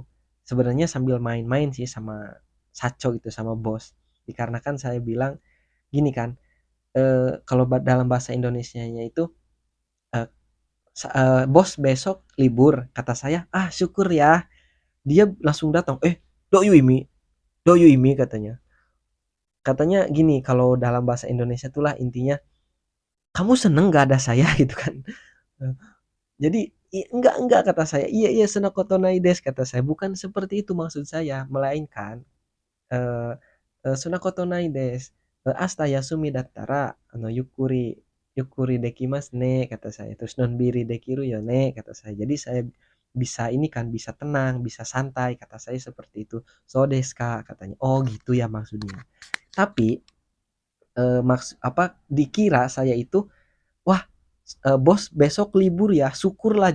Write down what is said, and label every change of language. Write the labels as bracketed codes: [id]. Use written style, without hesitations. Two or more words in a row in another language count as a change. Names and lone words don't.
[id] Sebenarnya sambil main-main sih sama Saco gitu, sama bos. Dikarenakan saya bilang gini kan, kalau dalam bahasa Indonesianya itu eh, bos besok libur, kata saya, ah syukur ya. Dia langsung datang, [ja] どういう意味、どういう意味 katanya. [id] Katanya gini, kalau dalam bahasa Indonesia itulah intinya, kamu seneng gak ada saya gitu kan. Jadi enggak kata saya. Iya iya [ja] そんなことないです [id] kata saya. Bukan seperti itu maksud saya, melainkan eh [ja] そんなことないです. 明日休みだったらゆっくりゆっくりできますね [id] kata saya. Terus [ja] のんびりできるよね [id] kata saya. Jadi saya bisa ini kan, bisa tenang, bisa santai kata saya seperti itu. [ja] そうですか [id] katanya. Oh gitu ya maksudnya. Tapi apa dikira saya itu, wah bos besok libur ya, syukurlah.